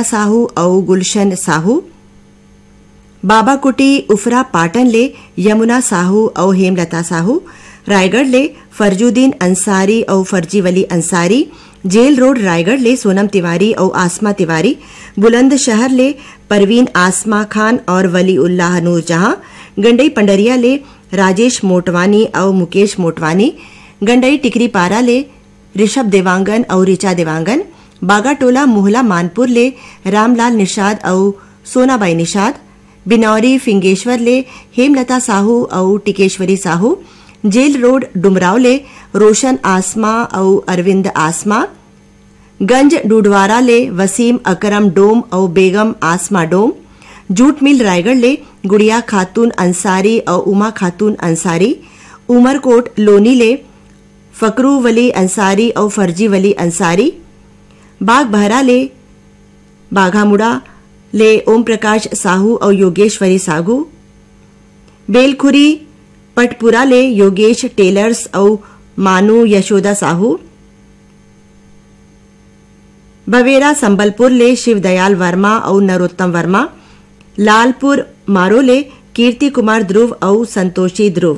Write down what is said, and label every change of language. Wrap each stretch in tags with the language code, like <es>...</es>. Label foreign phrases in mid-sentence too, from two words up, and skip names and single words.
<hne>साहू और गुलशन साहू, बाबा कुटी उफरा पाटन ले यमुना साहू और हेमलता साहू, रायगढ़ ले फरजुद्दीन अंसारी और फर्जी वली अंसारी, जेल रोड रायगढ़ ले सोनम तिवारी और आसमा तिवारी, बुलंदशहर ले परवीन आसमा खान और वली उल्लाह नूर जहां, गंडई पंडरिया ले राजेश मोटवानी और मुकेश मोटवानी, गंडई टिकरी पारा ले ऋषभ देवांगन और ऋचा देवांगन, बागाटोला मोहला मानपुर ले रामलाल निषाद और सोनाबाई निषाद, बिनौरी फिंगेश्वर ले हेमलता साहू और टिकेश्वरी साहू, जेल रोड डुमराव ले रोशन आसमा और अरविंद आसमा, गंज डूडवारा ले वसीम अकरम डोम और बेगम आसमा डोम, जूट मिल रायगढ़ ले गुड़िया खातून अंसारी और उमा खातून अंसारी, उमरकोट लोनी ले फकरू वली अंसारी और फर्जी वली अंसारी, बाग बहरा ले बाघामुड़ा ले ओम प्रकाश साहू और योगेश्वरी साहू, बेलखुरी पटपुरा ले योगेश टेलर्स और मानू यशोदा साहू, बवेरा संबलपुर ले शिवदयाल वर्मा और नरोत्तम वर्मा, लालपुर मारो ले कीर्ति कुमार ध्रुव और संतोषी ध्रुव।</hne>